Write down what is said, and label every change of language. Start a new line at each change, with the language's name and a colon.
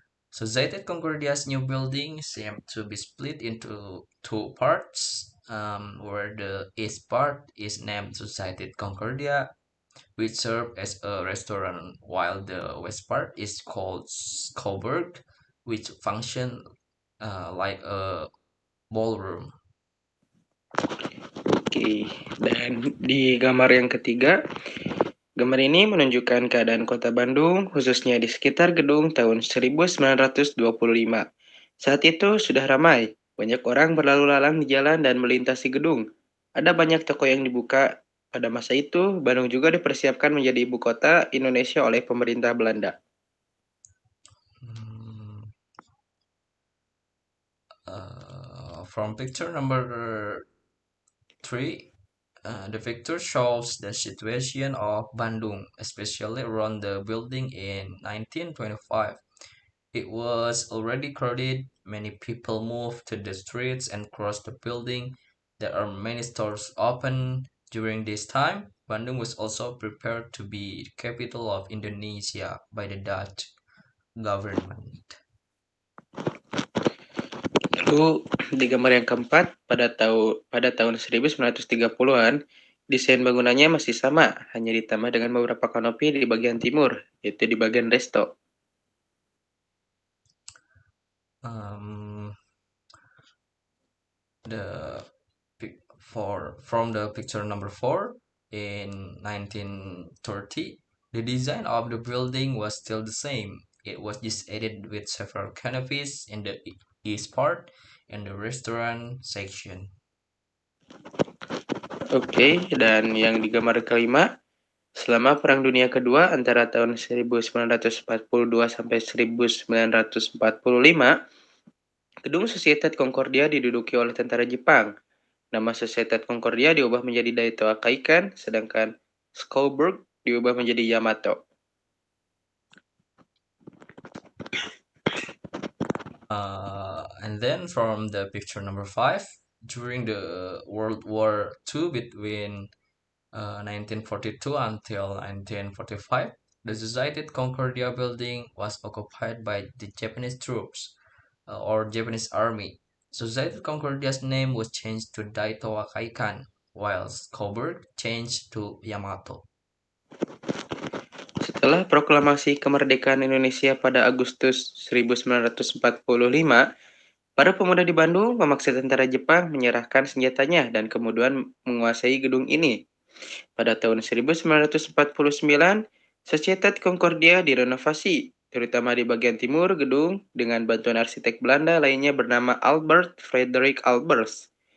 English: Society Concordia's new building seemed to be split into two parts, where the east part is named Society Concordia, which served as a restaurant, while the west part is called Coburg, which functioned like a ballroom.
Indonesian: Oke, dan di gambar yang ketiga, gambar ini menunjukkan keadaan kota Bandung, khususnya di sekitar gedung tahun 1925. Saat itu sudah ramai, banyak orang berlalu lalang di jalan dan melintasi gedung. Ada banyak toko yang dibuka. Pada masa itu, Bandung juga dipersiapkan menjadi ibu kota Indonesia oleh pemerintah Belanda.
English: Hmm, from picture number 3, the picture shows the situation of Bandung, especially around the building in 1925. It was already crowded, many people moved to the streets and crossed the building. There are many stores open during this time. Bandung was also prepared to be the capital of Indonesia by the Dutch government.
Indonesian: Lalu di gambar yang keempat, pada tahun 1930-an, desain bangunannya masih sama, hanya ditambah dengan beberapa kanopi di bagian timur, yaitu di bagian resto.
English: Um, the from the picture number 4 in 1930, the design of the building was still the same. It was just added with several canopies in the east part and the restaurant section.
Indonesian: Oke, dan yang di gambar kelima, selama Perang Dunia Kedua antara tahun 1942 sampai 1945, gedung Societat Concordia diduduki oleh tentara Jepang. Nama Societat Concordia diubah menjadi Daito Akaikan, sedangkan Schouwburg diubah menjadi Yamato.
English: And then from the picture number 5, during the World War II between 1942 until 1945, the Society Concordia building was occupied by the Japanese troops or Japanese army. Society Concordia's name was changed to Daito Wakaikan, while Coburg changed to Yamato.
Indonesian: Setelah proklamasi kemerdekaan Indonesia pada Agustus 1945, para pemuda di Bandung memaksa tentara Jepang menyerahkan senjatanya dan kemudian menguasai gedung ini. Pada tahun 1949, Societat Concordia direnovasi, terutama di bagian timur gedung dengan bantuan arsitek Belanda lainnya bernama Albert Frederick Albers.